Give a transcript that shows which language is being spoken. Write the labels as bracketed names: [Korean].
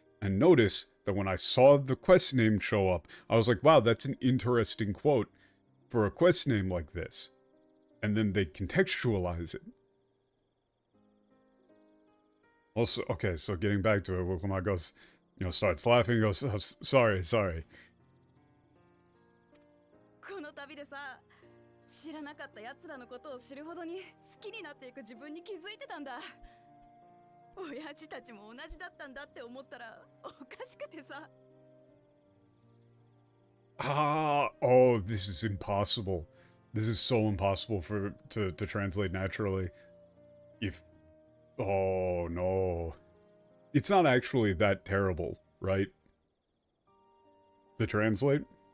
[English] And notice that when I saw the quest name show up, I was like, wow, that's an interesting quote for a quest name like this. And then they contextualize it. Also, okay, so getting back to it, Wilkama goes, you know, starts laughing, goes, oh, sorry. [Japanese] この旅でさ、知らなかった奴らのことを知るほどに好きになっていく自分に気づいてたんだ。親父たちも同じだったんだって思ったらおかしくてさ。 [English] Oh, this is impossible. This is so impossible to translate naturally. Oh no. It's not actually that terrible, right? To translate?